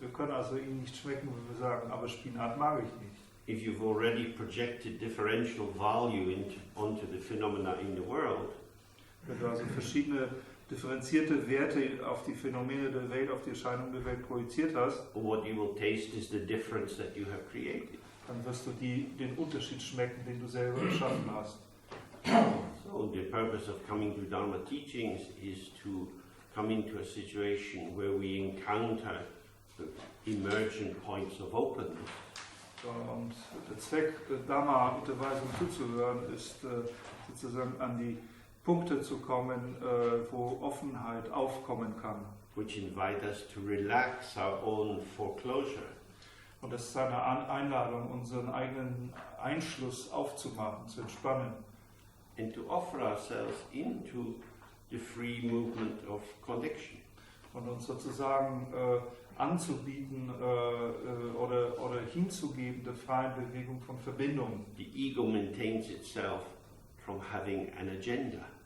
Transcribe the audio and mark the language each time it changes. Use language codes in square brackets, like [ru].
[de] Wir können also ihn nicht schmecken, wenn wir sagen, aber Spinat mag ich nicht. [en] If you've already projected differential value onto the phenomena in the world, [de] wenn du also verschiedene differenzierte Werte auf die Phänomene der Welt, auf die Erscheinungen der Welt projiziert hast, [en] what you will taste is the difference that you have created. [de] Dann wirst du den Unterschied schmecken, den du selber erschaffen hast. [en] So the purpose of coming to Dharma teachings is to come into a situation where we encounter the emergent points of openness. [de] Und der Zweck, Dharma-Unterweisung zuzuhören, ist sozusagen an die Punkte zu kommen, wo Offenheit aufkommen kann. [en] Which invite us to relax our own foreclosure. [de] Und das ist eine Einladung, unseren eigenen Einschluss aufzumachen, zu entspannen. [en] And to offer ourselves into the free movement of connection. [de] Und uns sozusagen anzubieten oder hinzugeben der freien Bewegung von Verbindung. [en] The ego maintains itself from having an agenda.